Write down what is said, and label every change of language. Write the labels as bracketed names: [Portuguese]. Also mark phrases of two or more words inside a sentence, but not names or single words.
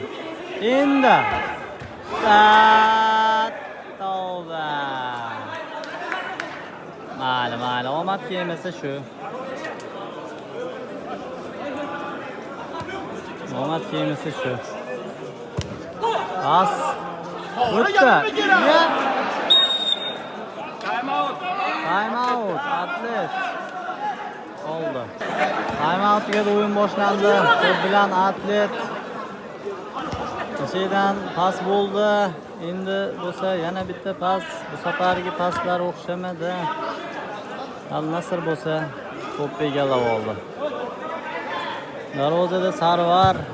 [Uzbek] Endi. Tavba. Mayli, omad kelmasa shu. Pas. O'tdi. [English] Time out. Atlet. [Uzbek] Oldu. [English] Time out [Uzbek] tugadi, o'yin boshlandi. To'p bilan Atlet. Şeydan pas bo'ldi. Endi bo'lsa yana bitta pas. Bu safargi paslar o'xshamadi. Al-Nasr bo'lsa to'pni egallab oldi. Darvozada Sarvar.